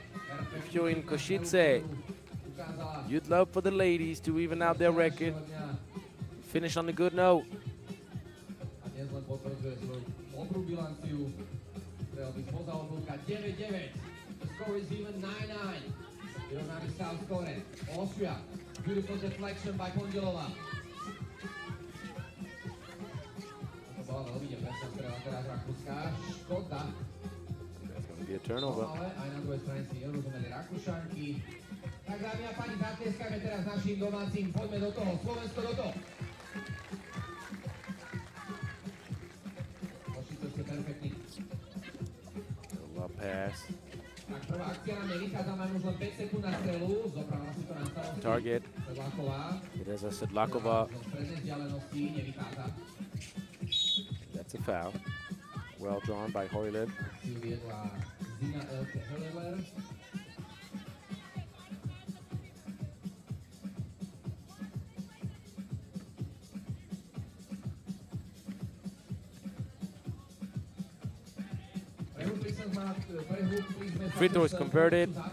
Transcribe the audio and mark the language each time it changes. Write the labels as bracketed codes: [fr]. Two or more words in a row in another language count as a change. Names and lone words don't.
[en] If you're in Košice, you'd love for the ladies to even out their record. Finish on a good note. The score is even 9-9. [sk] Vyrovnaný stav skore. [en] Austria. Beautiful deflection by Pondelova. [sk] To bola veľmi nepresná strela teraz Rakúska. Škoda. [en] That's going to be a turnover. [sk] Ale aj na druhej strane si nerozumeli Rakúšanky. Tak dámy a páni, zatlieskajme teraz našim domácim. Poďme do toho. Slovensko do toho. Košice ste perfektní. [en] Love pass. [sk] Tak prvá akcia nám nevychádza, máme už len 5 sekúnd na strelu, zopravila si to na starosti. [en] Target. Sedláková. Teresa Sedláková. [sk] Z prednej vzdialenosti nevychádza. [en] That's a foul. Well drawn by Hoyland. [sk] Akciu viedla Zina Elke Höller. [en] Free throw is converted.